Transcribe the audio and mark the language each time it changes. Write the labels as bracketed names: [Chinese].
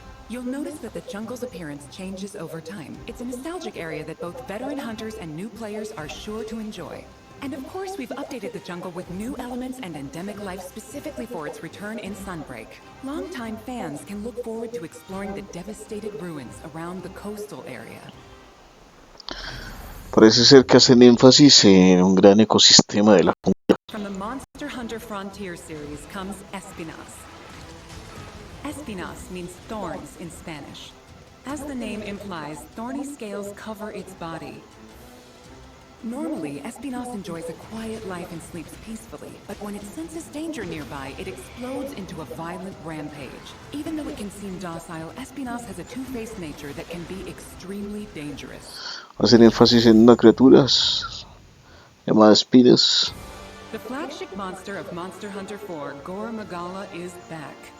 [English] You'll notice that the jungle's appearance changes over time. It's a nostalgic area that both veteran hunters and new players are sure to enjoy. And of course, we've updated the jungle with new elements and endemic life specifically for its return in Sunbreak. Longtime fans can look forward to exploring the devastated ruins around the coastal area. [Spanish] Parece ser que hacen énfasis en un gran ecosistema de la jungla. [English] From the Monster Hunter Frontier series comes Espinas. Espinas means thorns in Spanish. As the name implies, thorny scales cover its body. Normally, Espinos enjoys a quiet life and sleeps peacefully, but when it senses danger nearby, it explodes into a violent rampage. Even though it can seem docile, Espinos has a two-faced nature that can be extremely dangerous. [Spanish] Hacer énfasis en una criatura llamada Espinas. [English] The flagship monster of Monster Hunter 4, Gore Magala, is back.